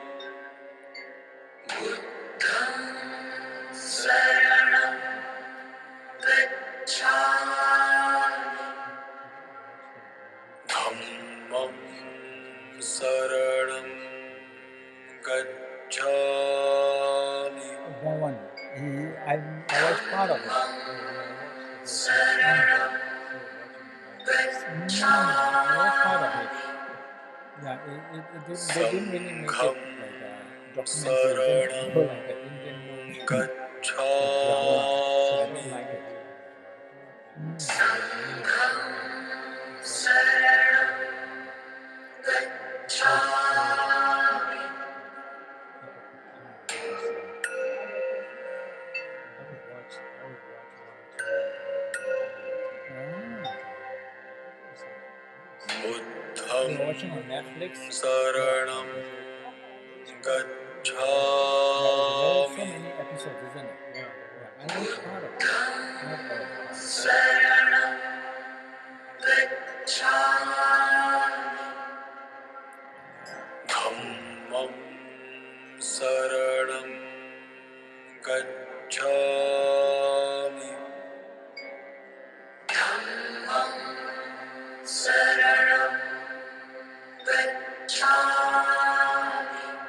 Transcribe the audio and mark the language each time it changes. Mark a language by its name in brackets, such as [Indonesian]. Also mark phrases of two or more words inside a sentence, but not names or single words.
[Pali] Buddham saranam gacchami. Dhammam saranam gacchami. [English] That one, I was part of it. [Pali] Saranam gacchami. [English] I was part of it. Yeah, they didn't really make it like a documentary, like an Indian movie. Drama, so I don't like it. [Pali] Sangham saranam gacchami. Buddham saranam gacchami. [English] muscles, isn't it? Yeah. And it's part of it. Not all. [Pali] Dhammam saranam gacchami. Dhammam saranam gacchami.